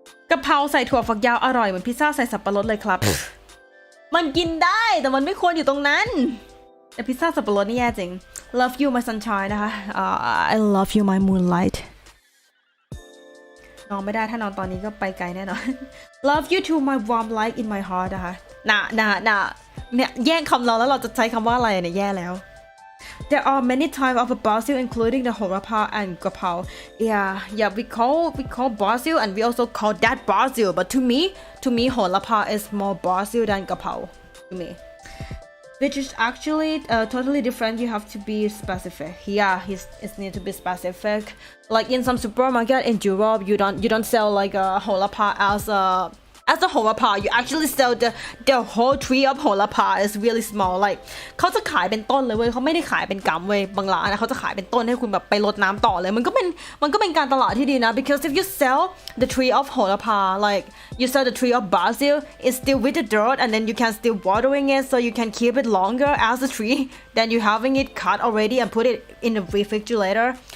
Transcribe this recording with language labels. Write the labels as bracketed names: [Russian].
[Thai] กะเพราใส่ถั่วฝักยาวอร่อยเหมือนพิซซ่าใส่สับปะรดเลยครับมันกินได้แต่มันไม่ควรอยู่ตรงนั้นแต่พิซซ่าสับปะรดนี่แย่จริง [English] Love you my sunshine [Thai] นะคะ [English] I love you my moonlight [Thai] นอนไม่ได้ถ้านอนตอนนี้ก็ไปไกลแน่นอน [English] Love you too my warm light in my heart [Thai] นะคะน่ะเนี่ยแย่งคำเราแล้วเราจะใช้คำว่าอะไรเนี่ยแย่แล้ว [English] There are many types of basil including the horapa and gapao. Yeah we call basil and we also call that basil but to me horapa is more basil than gapao to me which is actually totally different. You have to be specific. Yeah, it needs to be specific. Like in some supermarket in Europe, you don't sell like a horapa as a horapa. You actually sell the whole tree of horapa is really small. Like [Thai] เขาจะขายเป็นต้นเลยเว้ยเขาไม่ได้ขายเป็นกำเว้ยบางร้านนะเขาจะขายเป็นต้นให้คุณแบบไปรดน้ำต่อเลยมันก็เป็นการตลาดที่ดีนะ [English] because if you sell the tree of horapa like you sell the tree of basil it's still with the dirt and then you can still watering it so you can keep it longer as a tree than you having it cut already and put it in the refrigerator